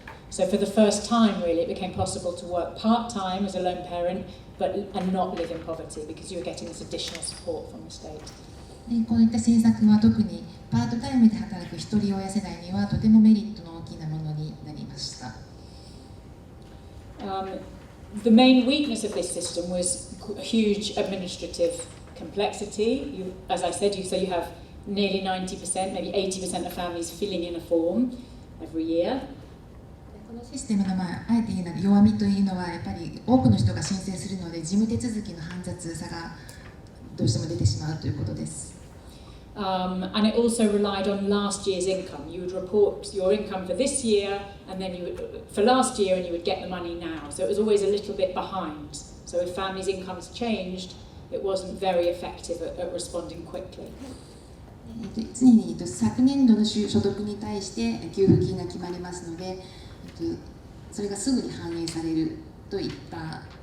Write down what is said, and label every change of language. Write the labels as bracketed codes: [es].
[en] So for the first time, really, it became possible to work part-time as a lone parent, and not live in poverty because you were getting this additional support from the state. [ja] こういった政策は特にパートタイムで働く一人親世代にはとてもメリットの大きなものになりました。 [en] The main weakness of this system was huge administrative complexity. As I said, you have nearly 90%, maybe 80% of families filling in a form every year. [ja] このシステムのあえて言うなら弱みというのはやっぱり多くの人が申請するので事務手続きの煩雑さがどうしても出てしまうということです。 [en] And it also relied on last year's income. You would report your income for this year, and then for last year, and you would get the money now. So it was always a little bit behind. So if families' incomes changed, it wasn't very effective at responding quickly. [ja] 常に昨年度の所得に対して給付金が決まりますので、それがすぐに反映されるといった